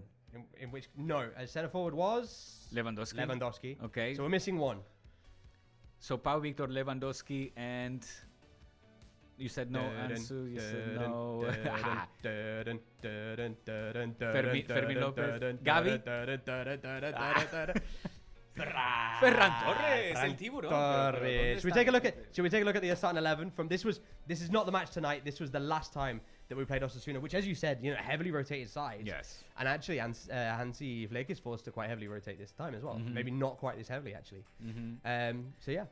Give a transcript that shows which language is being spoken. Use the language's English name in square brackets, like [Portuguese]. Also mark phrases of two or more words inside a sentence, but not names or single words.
[English] In which, no, as center forward was Lewandowski. Okay. So we're missing one. So Pau Victor, Lewandowski, and you said no Ansu. You said no. Fermin Lopez. Gavi. Ferran Torres, [Spanish] el tiburón. [English] Should we take a look at the starting 11 from this is not the match tonight. This was the last time that we played Osasuna, which, as you said, heavily rotated sides. Yes. And actually, Hansi Flick is forced to quite heavily rotate this time as well. Maybe not quite this heavily, actually. So yeah.